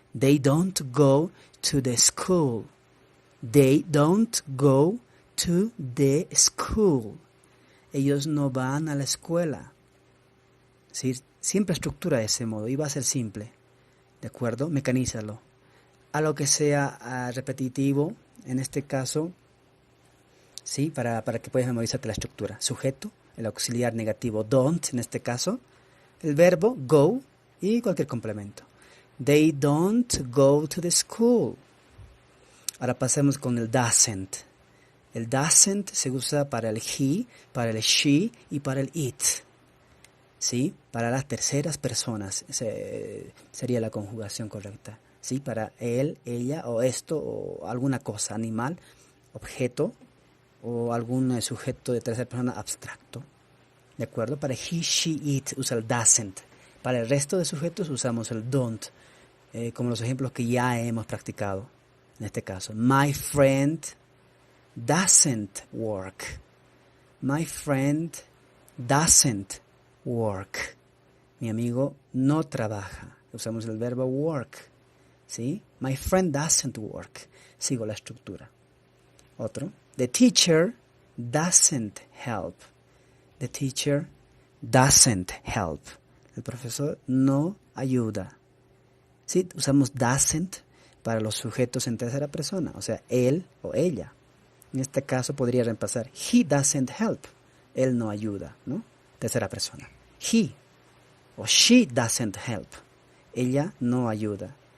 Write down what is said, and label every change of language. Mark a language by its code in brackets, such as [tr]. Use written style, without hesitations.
[en] They don't go to the school. They don't go to the school. [es] Ellos no van a la escuela. ¿Sí? Siempre estructura de ese modo y va a ser simple. ¿De acuerdo? Mecanízalo. A lo que sea repetitivo, en este caso, ¿sí? Para que puedas memorizarte la estructura. Sujeto, el auxiliar negativo don't, en este caso, el verbo go y cualquier complemento. [en] They don't go to the school. [es] Ahora pasemos con el doesn't. El doesn't se usa para el he, para el she y para el it. ¿Sí? Para las terceras personas sería la conjugación correcta. ¿Sí? Para él, ella o esto o alguna cosa, animal, objeto o algún sujeto de tercera persona abstracto. ¿De acuerdo? Para he, she, it usa el doesn't. Para el resto de sujetos usamos el don't, como los ejemplos que ya hemos practicado. En este caso, [en] my friend doesn't work. My friend doesn't work. [es] Mi amigo no trabaja. Usamos el verbo work. ¿Sí? [en] My friend doesn't work. [es] Sigo la estructura. Otro. [en] The teacher doesn't help. The teacher doesn't help. [es] El profesor no ayuda. ¿Sí? Usamos doesn't para los sujetos en tercera persona, o sea, él o ella. En este caso podría reemplazar [en] he doesn't help. [es] Él no ayuda, ¿no? Tercera persona. [en] He o she doesn't help. [es] Ella no ayuda.